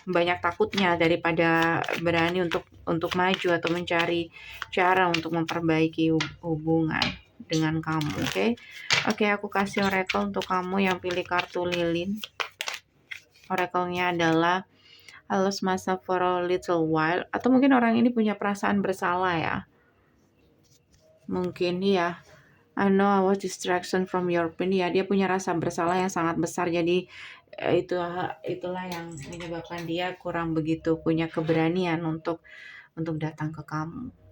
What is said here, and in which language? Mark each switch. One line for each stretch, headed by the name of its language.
Indonesian: Banyak takutnya daripada berani untuk maju atau mencari cara untuk memperbaiki hubungan dengan kamu. Oke, aku kasih oracle untuk kamu yang pilih kartu lilin. Oracle-nya adalah
English: I lost myself for a little while.
Indonesian: Atau mungkin orang ini punya perasaan bersalah ya. Mungkin ya.
English: I know I was distraction from your pain.
Indonesian: Ya, dia punya rasa bersalah yang sangat besar. Jadi itulah yang menyebabkan dia kurang begitu punya keberanian untuk datang ke kamu.